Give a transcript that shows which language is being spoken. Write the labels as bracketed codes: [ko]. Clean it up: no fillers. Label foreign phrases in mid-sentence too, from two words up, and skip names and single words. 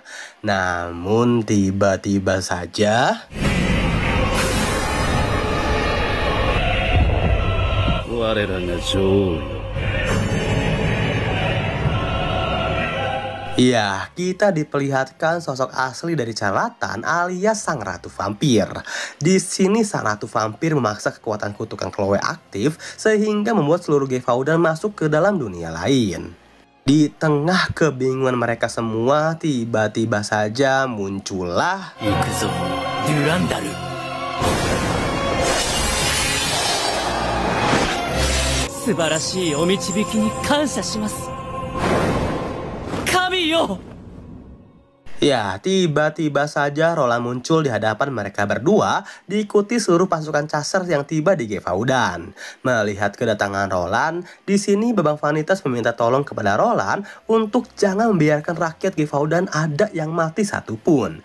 [id] Namun tiba-tiba saja ya, kita diperlihatkan sosok asli dari Charlatan alias sang ratu vampir. Di sini sang ratu vampir memaksa kekuatan kutukan Chloe aktif sehingga membuat seluruh Gefaudan masuk ke dalam dunia lain. Di tengah kebingungan mereka semua, tiba-tiba saja muncullah Durandal. [ja] 素晴らしいお導きに感謝します。神よ。 [id] Ya, tiba-tiba saja Roland muncul di hadapan mereka berdua, diikuti seluruh pasukan Caser yang tiba di Gefaudan. Melihat kedatangan Roland, di sini Babang Vanitas meminta tolong kepada Roland untuk jangan membiarkan rakyat Gefaudan ada yang mati satupun.